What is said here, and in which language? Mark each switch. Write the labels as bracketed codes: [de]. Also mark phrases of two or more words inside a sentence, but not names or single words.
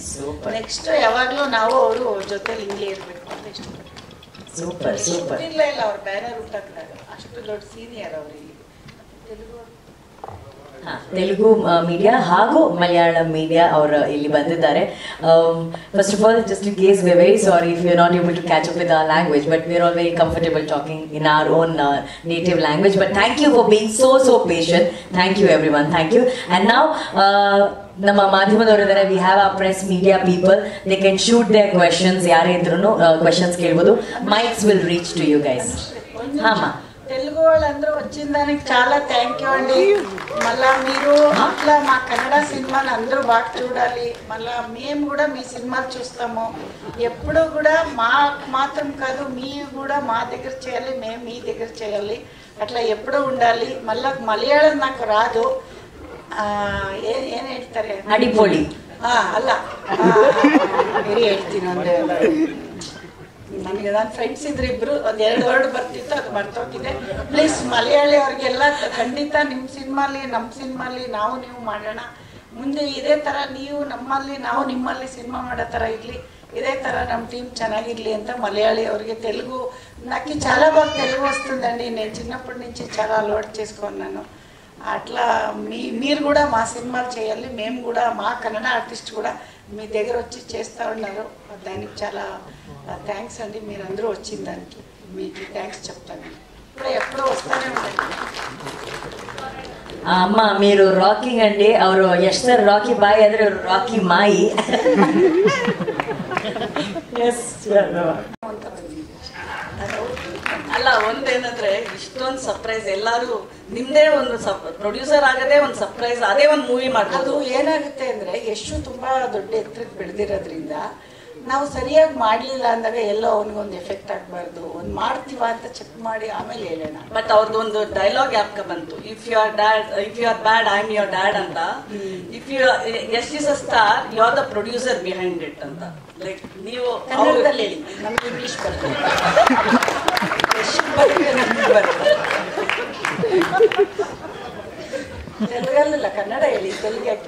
[kn] ನೆಕ್ಸ್ಟ್ ಯಾವಾಗಲೂ ನಾವು ಅವರು ಜೊತೆಲಿ ಹಿಂಗೆ ಇರಬೇಕು ಅಂತ ಇಷ್ಟಪಡ್ತೀನಿ. ಹುಟ್ಟಿರ್ಲೇ ಇಲ್ಲ ಅವ್ರ ಬ್ಯಾನರ್ ಹುಟ್ಟಾಕ್ದಾಗ, ಅಷ್ಟು ದೊಡ್ಡ ಸೀನಿಯರ್ ಅವರಿಗೆ. ತೆಲುಗು ಮೀಡಿಯಾ ಹಾಗೂ ಮಲಯಾಳಂ ಮೀಡಿಯಾ ಅವರು ಇಲ್ಲಿ ಬಂದಿದ್ದಾರೆ. [en] First of all, just in case we are very sorry if you are not able to catch up with our language, but we are all very comfortable talking in our own native language. But thank you for being so patient. Thank you everyone, thank you. ಅಂಡ್ [kn] ನಾವು ನಮ್ಮ ಮಾಧ್ಯಮದವರಿದ್ದಾರೆ, [en] we have a press media people, they can shoot their questions. [kn] ಯಾರೇ ಇದ್ರೂ ಕ್ವೆಶನ್ಸ್ ಕೇಳ್ಬೋದು. [en] Mics will reach to you guys. హామా [te] తెలుగు వాళ్ళందరూ వచ్చిన దానికి చాలా [en] thank you [te] అండి. మళ్ళా మీరు అట్లా మా కన్నడ సినిమాని అందరూ బాగా చూడాలి. మళ్ళా మేము కూడా మీ సినిమాలు చూస్తాము. ఎప్పుడూ కూడా మాత్రం కాదు, మీరు కూడా మా దగ్గర చేయాలి, మేము మీ దగ్గర చేయాలి. అట్లా ఎప్పుడూ ఉండాలి. మళ్ళా మలయాళం నాకు రాదు. [kn] ಏನು ಹೇಳ್ತಾರೆ, ಅಡಿಪೊಳಿ ಅಲ್ಲ ಬೇರೆ ಹೇಳ್ತೀನಿ. ನನಗೆ ನನ್ನ ಫ್ರೆಂಡ್ಸ್ ಇದ್ರು ಇಬ್ರು, ಒಂದು 2 ವರ್ಡ್ ಬರ್ತಿತ್ತು, ಅದು ಮರ್ತೋಗಿದೆ. ಪ್ಲೀಸ್ ಮಲಯಾಳಿ ಅವ್ರಿಗೆಲ್ಲ ಖಂಡಿತ ನಿಮ್ಮ ಸಿನಿಮಾಲಿ ನಮ್ಮ ಸಿನಿಮಾಲಿ ನಾವು ನೀವು ಮಾಡೋಣ. ಮುಂದೆ ಇದೇ ಥರ ನೀವು ನಮ್ಮಲ್ಲಿ ನಾವು ನಿಮ್ಮಲ್ಲಿ ಸಿನಿಮಾ ಮಾಡೋ ಥರ ಇರಲಿ, ಇದೇ ತರ ನಮ್ಮ టీం ಚೆನ್ನಾಗಿರಲಿ ಅಂತ మలయాళీ ಅವರಿಗೆ. [te] తెలుగు నాకు చాలా బాగా తెలుగు వస్తుందండి. నేను చిన్నప్పటి నుంచి చాలా అలవాటు చేసుకున్నాను. అట్లా మీరు కూడా మా సినిమాలు చేయాలి. మేము కూడా మా కన్నడ ఆర్టిస్ట్ కూడా మీ దగ్గర వచ్చి చేస్తూ ఉన్నారు. దానికి చాలా థ్యాంక్స్ అండి. మీరందరూ వచ్చిన దానికి మీకు థ్యాంక్స్ చెప్తాను. ఇప్పుడు ఎప్పుడూ వస్తూనే ఉండండి. అమ్మ మీరు రాకింగ్ అండి. [kn] ಅವರು ಯಶ್ ಸರ್ ರಾಕಿ ಬಾಯಿ ಆದ್ರೆ ರಾಕಿ ಮಾಯಿ. ಅಲ್ಲ, ಒಂದೇನಂದ್ರೆ ಇಷ್ಟೊಂದು ಸರ್ಪ್ರೈಸ್, ಎಲ್ಲರೂ ನಿಮ್ದೇ ಒಂದು ಪ್ರೊಡ್ಯೂಸರ್ ಆಗದೆ ಒಂದು ಸರ್ಪ್ರೈಸ್, ಅದೇ ಒಂದು ಮೂವಿ ಮಾಡೋದು. ಅದು ಏನಾಗುತ್ತೆ ಅಂದ್ರೆ ಯಶು ತುಂಬಾ ದೊಡ್ಡ ಎತ್ತರಕ್ಕೆ ಬೆಳೆದಿರೋದ್ರಿಂದ ನಾವು ಸರಿಯಾಗಿ ಮಾಡಲಿಲ್ಲ ಅಂದಾಗ ಎಲ್ಲೋ ಅವನಿಗೊಂದು ಎಫೆಕ್ಟ್ ಆಗಬಾರ್ದು. ಒಂದು ಮಾಡ್ತೀವ ಅಂತ ಚೆಕ್ ಮಾಡಿ ಆಮೇಲೆ ಹೇಳೋಣ. ಬಟ್ ಅವ್ರದ್ದು ಒಂದು ಡೈಲಾಗ್ ಯಾಕೆ ಬಂತು, [en] If you are bad I am your dad ಅಂತ. If you Yash is a star, you are the producer behind it ಅಂತ. [kn] ಲೈಕ್ ನೀವು ಕನ್ನಡದಲ್ಲಿ ಹೇಳಿ, ನಮ್ಗೆ ಇಂಗ್ಲಿಷ್ ಬರ್ತದೆ. ತೆಲುಗಲ್ಲ, ಕನ್ನಡ ಹೇಳಿ, ತೆಲುಗಕ್ಕೆ.